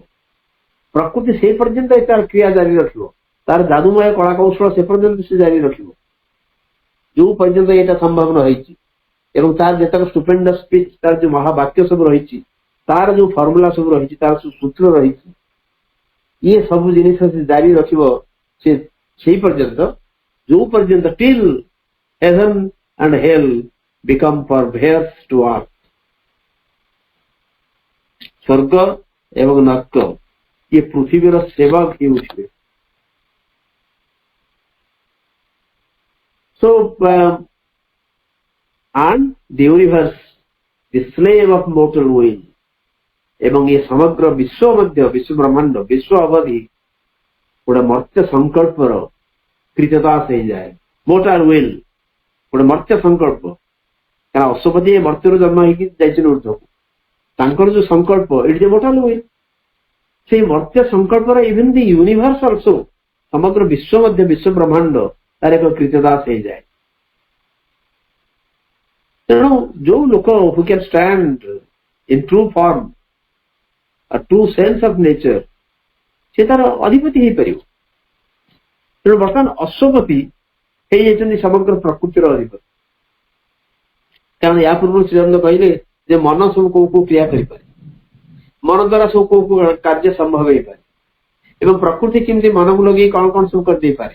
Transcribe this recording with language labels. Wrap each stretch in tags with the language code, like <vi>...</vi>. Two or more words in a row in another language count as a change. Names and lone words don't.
<or>ପ୍ରକୃତି ସେ ପର୍ଯ୍ୟନ୍ତ ତାର କ୍ରିୟା ଜାରି ରଖିବ, ତାର ଯାଦୁମୟ କଳା କୌଶଳ ସେ ପର୍ଯ୍ୟନ୍ତ ସେ ଜାରି ରଖିବ ଯୋଉ ପର୍ଯ୍ୟନ୍ତ ଏଇଟା ସମ୍ଭବ ନ ହେଇଛି। ଏବଂ ତାର ଯେତେକ</or> <en>stupendous speech,</en> <or>ତାର ଯୋଉ ମହାବାକ୍ୟ ସବୁ ରହିଛି, ତାର ଯୋଉ ଫର୍ମୁଲା ସବୁ ରହିଛି, ତାର ସବୁ ସୂତ୍ର ରହିଛି, ଇଏ ସବୁ ଜିନିଷ ସେ ଜାରି ରଖିବ ସେ ସେଇ ପର୍ଯ୍ୟନ୍ତ ଯୋଉ ପର୍ଯ୍ୟନ୍ତ</or> <en>till heaven and hell become perverse to earth।</en> <or>ସ୍ୱର୍ଗ ଏବଂ ନର୍କ ଇଏ ପୃଥିବୀର ସେବକ ହିଁ ଉଠିବେ।</or> <en>So and the universe, the slave of mortal will,</en> <or>ଏବଂ ଏ ସମଗ୍ର ବିଶ୍ୱ ମଧ୍ୟ, ବିଶ୍ୱ ବ୍ରହ୍ମାଣ୍ଡ, ବିଶ୍ୱ ଅବଧି ଗୋଟେ ମର୍ତ୍ତ୍ୟ ସଂକଳ୍ପର କ୍ରୀତଦାସ ହେଇଯାଏ।</or> <en>mortal will</en> <or>ଗୋଟେ ମର୍ତ୍ତ୍ୟ ସଂକଳ୍ପ, କାରଣ ଅଶ୍ୱପତି ମର୍ତ୍ତ୍ୟରୁ ଜନ୍ମ ହେଇକି ଯାଇଛନ୍ତି ଉର୍ଦ୍ଧ୍ୱକୁ, ତାଙ୍କର ଯୋଉ ସଂକଳ୍ପ ଏଠି ଯେ</or> <en>mortal will,</en> <or>ସେଇ ମର୍ତ୍ତ୍ୟ ସଂକଳ୍ପର</or> <en>even the universe also,</en> <or>ସମଗ୍ର ବିଶ୍ୱ ମଧ୍ୟ, ବିଶ୍ୱ ବ୍ରହ୍ମାଣ୍ଡ ତାର ଏକ କ୍ରୀତଦାସ ହେଇଯାଏ। ତେଣୁ ଯୋଉ ଲୋକ</or> <en>who can stand in true form, a true sense of nature,</en> <or>ସେ ତାର ଅଧିପତି ହେଇପାରିବ। ତେଣୁ ବର୍ତ୍ତମାନ ଅଶ୍ୱପତି ହେଇଯାଇଛନ୍ତି ସମଗ୍ର ପ୍ରକୃତିର ଅଧିପତି। କାରଣ ୟା ପୂର୍ବରୁ ଶ୍ରୀରାମ କହିଲେ ଯେ ମନ ସବୁ କୋଉ କୋଉ କ୍ରିୟା କରିପାରେ, ମନ ଦ୍ଵାରା ସବୁ କୋଉ କୋଉ କାର୍ଯ୍ୟ ସମ୍ଭବ ହେଇପାରେ, ଏବଂ ପ୍ରକୃତି କେମିତି ମନକୁ ଲଗେଇ କଣ କଣ ସବୁ କରିଦେଇପାରେ।</or>